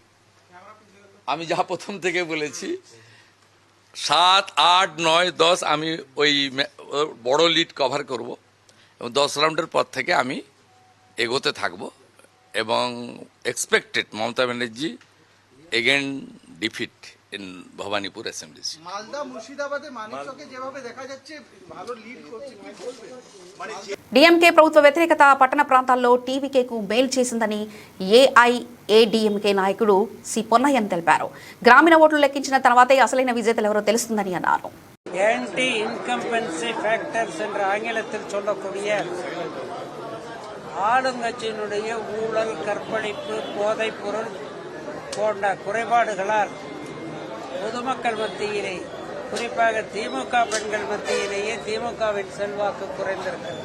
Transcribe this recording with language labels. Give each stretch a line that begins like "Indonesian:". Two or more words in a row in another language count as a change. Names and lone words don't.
Bangla: আমি যা প্রথম থেকে বলেছি 7, 8, 9, 10 আমি ওই বড় লিড কভার করব এবং 10 রাউন্ডের পর থেকে আমি এগোতে থাকব এবং
English: expected Mamata Banerjee again defeat in Bhabanipur assembly.
Bangla: মালদা মুর্শিদাবাদে মানিকচকে যেভাবে দেখা যাচ্ছে ভালো লিড করছে, কি বলবে?
Telugu: డీఎంకే ప్రభుత్వ వ్యతిరేకత పట్టణ ప్రాంతాల్లో టీవీకేకు మేలు చేసిందని ఏఐఏడీఎంకే నాయకుడు సి పొన్నయ్యన్ తెలిపారు. గ్రామీణ ఓట్లు లెక్కించిన తర్వాతే అసలైన విజేతలు ఎవరో తెలుస్తుందని అన్నారు.
English: anti incumbency factors
Tamil: என்று ஆங்கிலத்தில் சொல்லக்கூடிய ஆளுங்கட்சியினுடைய ஊழல், கற்பழிப்பு, போதைப் பொருள் போன்ற குறைபாடுகளால் பொதுமக்கள் மத்தியிலே, குறிப்பாக திமுக பெண்கள் மத்தியிலேயே திமுகவின் செல்வாக்கு குறைந்திருக்கிறது.